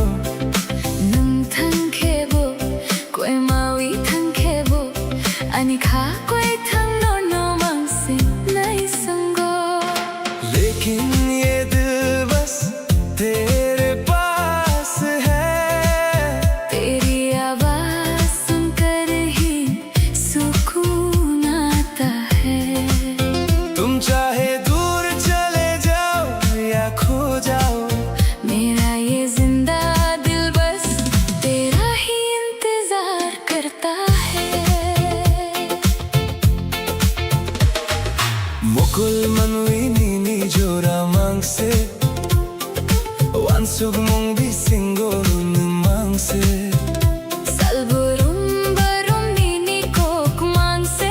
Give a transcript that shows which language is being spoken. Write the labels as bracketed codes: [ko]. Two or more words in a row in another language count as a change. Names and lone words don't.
[trp] Nung thang khebo koi mawi thang khebo ani kha koi thang no mang se nai sango [hi] लेकिन ये दिल बस तेरे पास है तेरी आवाज सुनकर ही सुकून आता है तुम चाहे दूर चले जाओ या खो जाओ मेरा ये जिंदा दिल बस तेरा ही इंतजार करता है [trp] Mukul manwi nini jora mangse Wansug mong bisingo mangse Salburum barum nini kok mangse